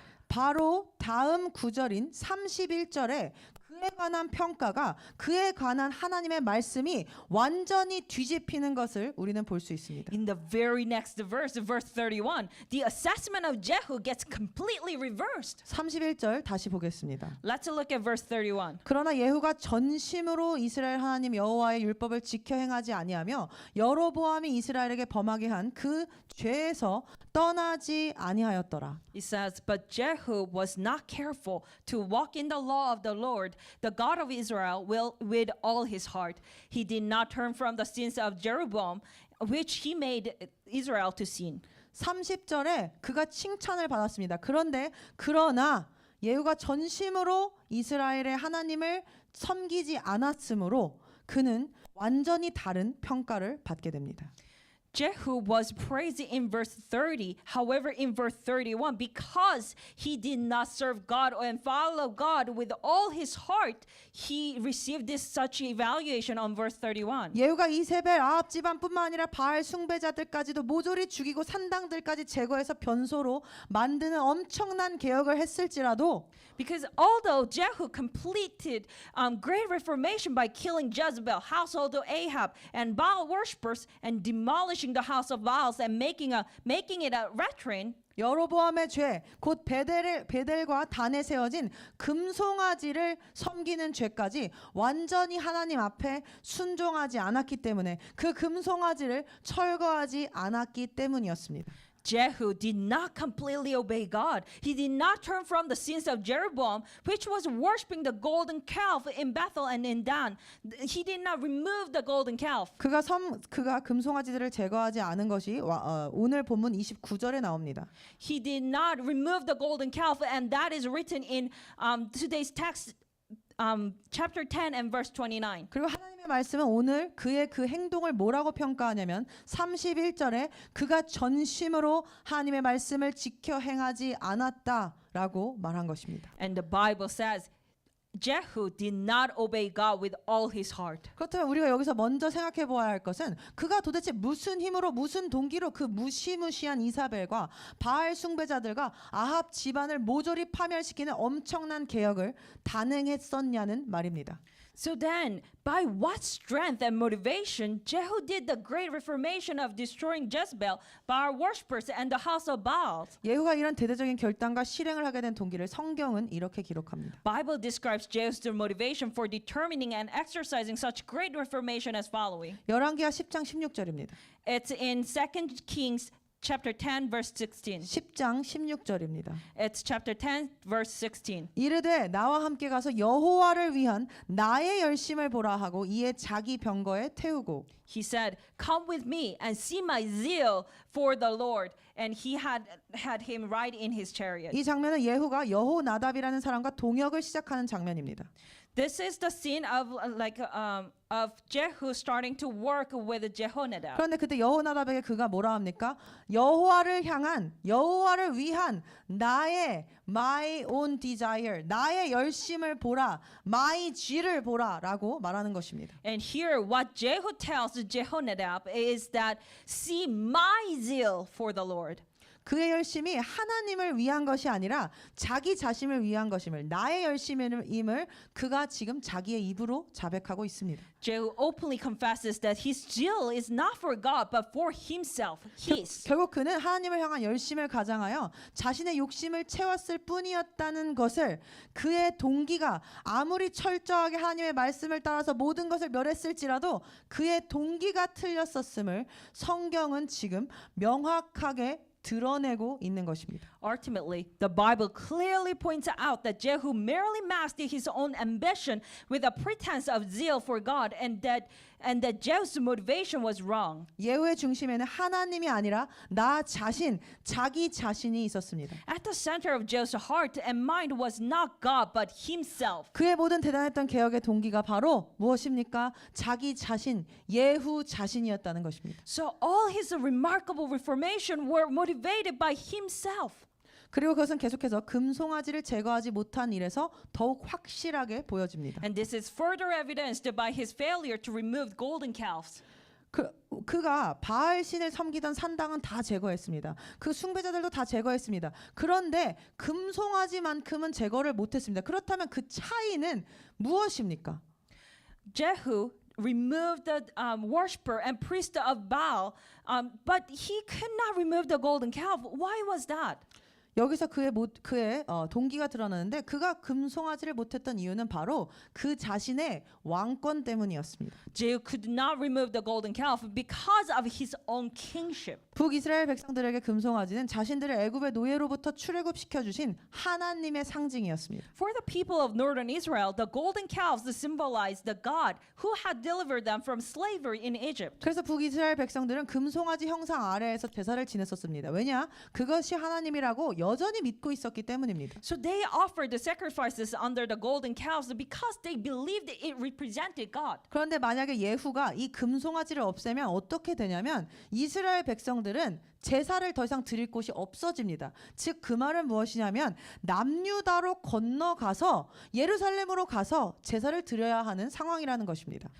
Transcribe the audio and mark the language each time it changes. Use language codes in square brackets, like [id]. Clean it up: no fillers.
[ko] 바로 다음 구절인 31절에 그에 관한 평가가 그에 관한 하나님의 말씀이 완전히 뒤집히는 것을 우리는 볼 수 있습니다. [en] In the very next verse, verse 31, the assessment of Jehu gets completely reversed. [ko] 31절 다시 보겠습니다. [en] Let's look at verse 31. [ko] 그러나 예후가 전심으로 이스라엘 하나님 여호와의 율법을 지켜 행하지 아니하며 여로보암이 이스라엘에게 범하게 한 그 죄에서 떠나지 아니하였더라. [en] It says, but Jehu was not careful to walk in the law of the Lord, the God of Israel, with all his heart. He did not turn from the sins of Jeroboam, which he made Israel to sin. [ko] 30절에 그가 칭찬을 받았습니다. 그러나 예후가 전심으로 이스라엘의 하나님을 섬기지 않았으므로 그는 완전히 다른 평가를 받게 됩니다. [en] Jehu was praised in verse 30. However, in verse 31, because he did not serve God and follow God with all his heart, he received this such evaluation on verse 31. [ko] 예후가 이세벨 아합 집안뿐만 아니라 바알 숭배자들까지도 모조리 죽이고 산당들까지 제거해서 변소로 만드는 엄청난 개혁을 했을지라도 [en] Because although Jehu completed great reformation by killing Jezebel, household of Ahab, and Baal worshippers, and demolishing the house of Baals and making it a latrine, [ko] 여로보암의 죄, 곧 베델과 단에 세워진 금송아지를 섬기는 죄까지 완전히 하나님 앞에 순종하지 않았기 때문에 그 금송아지를 철거하지 않았기 때문이었습니다. [en] Jehu did not completely obey God. He did not turn from the sins of Jeroboam, which was worshiping the golden calf in Bethel and in Dan. He did not remove the golden calf. [ko] 그가 금송아지들을 제거하지 않은 것이 오늘 본문 29절에 나옵니다. [en] He did not remove the golden calf, and that is written in today's text, chapter 10 and verse 29. [ko] 그리고 하나님의 말씀은 오늘 그의 그 행동을 뭐라고 평가하냐면 31절에 그가 전심으로 하나님의 말씀을 지켜 행하지 않았다라고 말한 것입니다. [en] And the Bible says Jehu did not obey God with all his heart. [ko] 그렇다면 우리가 여기서 먼저 생각해 보아야 할 것은 그가 도대체 무슨 힘으로 무슨 동기로 그 무시무시한 이사벨과 바알 숭배자들과 아합 집안을 모조리 파멸시키는 엄청난 개혁을 단행했었냐는 말입니다. [en] So then, by what strength and motivation Jehu did the great reformation of destroying Jezebel, Baal worshippers, and the house of Baal? [ko] 예후가 이런 대대적인 결단과 실행을 하게 된 동기를 성경은 이렇게 기록합니다. [en] Bible describes Jehu's motivation for determining and exercising such great reformation as following. [ko] 열왕기하 10장 16절입니다. [en] It's in 2 Kings chapter 10 verse 16. [ko] 10장 16절입니다. [en] It's chapter 10 verse 16. [ko] 이르되 나와 함께 가서 여호와를 위한 나의 열심을 보라 하고 이에 자기 병거에 태우고 [en] He said, "Come with me and see my zeal for the Lord." And he had him ride in his chariot. [ko] 이 장면은 예후가 여호나답이라는 사람과 동역을 시작하는 장면입니다. [en] This is the scene of of Jehu starting to work with Jehonadab. [ko] 그런데 그때 여호나답에게 그가 뭐라 합니까? 여호와를 위한 나의 [en] my own desire, [ko] 나의 열심을 보라, [en] my G [ko] 를 보라라고 말하는 것입니다. [en] And here what Jehu tells Jehonadab is that see my zeal for the Lord. [ko] 그의 열심이 하나님을 위한 것이 아니라 자기 자신을 위한 것임을 나의 열심임을 그가 지금 자기의 입으로 자백하고 있습니다. [en] Jehu openly confesses that his zeal is not for God but for himself. His. [ko] 결국 그는 하나님을 향한 열심을 가장하여 자신의 욕심을 채웠을 뿐이었다는 것을 그의 동기가 아무리 철저하게 하나님의 말씀을 따라서 모든 것을 멸했을지라도 그의 동기가 틀렸었음을 성경은 지금 명확하게 드러내고 있는 것입니다. [en] Ultimately, the Bible clearly points out that Jehu merely masked his own ambition with a pretense of zeal for God, and that Jehu's motivation was wrong. [ko] 예후의 중심에는 하나님이 아니라 나 자신, 자기 자신이 있었습니다. [en] At the center of Jehu's heart and mind was not God but himself. [ko] 그의 모든 대단했던 개혁의 동기가 바로 무엇입니까? 자기 자신, 예후 자신이었다는 것입니다. [en] So all his remarkable reformation were motivated by himself. [ko] 그리고 그것은 계속해서 금송아지를 제거하지 못한 일에서 더욱 확실하게 보여집니다. [en] And this is further evidenced by his failure to remove golden calves. [ko] 그가 바알 신을 섬기던 산당은 다 제거했습니다. 그 숭배자들도 다 제거했습니다. 그런데 금송아지만큼은 제거를 못했습니다. 그렇다면 그 차이는 무엇입니까? [en] Jehu removed the worshiper and priest of Baal, but he could not remove the golden calf. Why was that? [ko] 여기서 그의 동기가 드러나는데 그가 금송아지를 못했던 이유는 바로 그 자신의 왕권 때문이었습니다. [en] Jehu could not remove the golden calf because of his own kingship. [ko] 북이스라엘 백성들에게 금송아지는 자신들을 애굽의 노예로부터 출애굽시켜 주신 하나님의 상징이었습니다. [en] For the people of northern Israel, the golden calves symbolized the God who had delivered them from slavery in Egypt. [ko] 그래서 북이스라엘 백성들은 금송아지 형상 아래에서 제사를 지냈었습니다. 왜냐? 그것이 하나님이라고 여전히 믿고 있었기 때문입니다. [en] So they offered the sacrifices under the golden calves because they believed it represented God. [ko] 그런데 만약에 예후가 이 금송아지를 없애면 어떻게 되냐면 이스라엘 백성들은 제사를 더 이상 드릴 곳이 없어집니다. 즉 그 말은 무엇이냐면 남유다로 건너가서 예루살렘으로 가서 제사를 드려야 하는 상황이라는 것입니다.